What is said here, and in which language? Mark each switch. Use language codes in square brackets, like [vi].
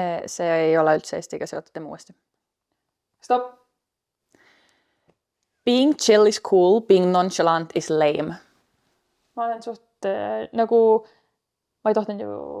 [et] See ei ole üldse Eestiga seotud, teeme uuesti. Stopp. [en] Being chill is cool, being nonchalant is lame. [et] Ma olen suht nagu, ma ei tohtinud ju...